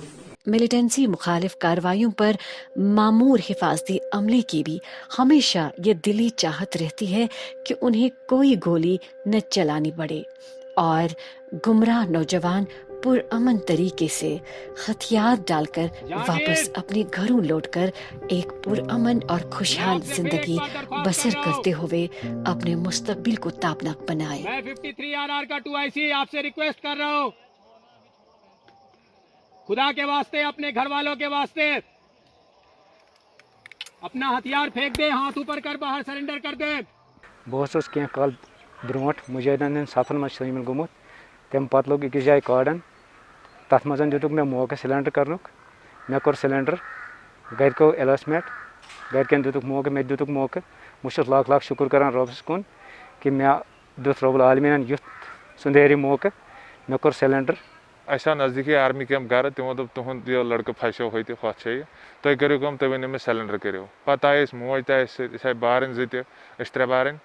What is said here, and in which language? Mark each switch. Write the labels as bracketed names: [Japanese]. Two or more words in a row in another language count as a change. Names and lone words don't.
[Urdu] ملیٹنسی مخالف کارروائیوں پر معمور حفاظتی عملے کی بھی ہمیشہ یہ دلی چاہت رہتی ہے کہ انہیں کوئی گولی نہ چلانی پڑے، اور گمراہ نوجوان پرامن طریقے سے ہتھیار ڈال کر واپس اپنے گھروں لوٹ کر ایک پرامن اور خوشحال زندگی بسر کرتے ہوئے اپنے مستقبل کو تابناک بنائے۔ میں 53 RR کا 2IC آپ سے ریکویسٹ کر رہا ہوں، خدا کے واسطے، اپنے گھر والوں کے واسطے، اپنا ہتھیار پھینک دے، ہاتھ اوپر کر باہر سرنڈر کر دے۔ [Kashmiri] بہت کی کال برونٹ مجاہدین ہند صفن مز شامل گومت، تم پتہ لوگ أکس جائے کاڑن، تر مز دتک مے موقع سلینڈر کرنک، مے کور سلینڈر، گرکو الاسمنٹ، گرکن دتک موقع، مے دتک موقع، بہت لاکھ لاکھ شکر کران ربس کن کہ مے دت [Arabic] رب العالمین [Kashmiri] یُتھ سندری موقع، مے کور سلینڈر۔ اَسہِ آو نزدیٖکی آرمی کیمپ گرٕ، تِمو دوٚپ تُہُنٛد یہِ لڑکہٕ پھسیو ہُتہِ ہۄتھ جایہِ، تُہۍ کٔرِو کٲم، تُہۍ ؤنِو مےٚ سلینڈر کٔرِو۔ پتہٕ آیہِ أسۍ موج تہِ آیہِ سۭتۍ، أسۍ آیہِ بارٕنۍ زٕ تہِ، أسۍ 3 بارٕنۍ۔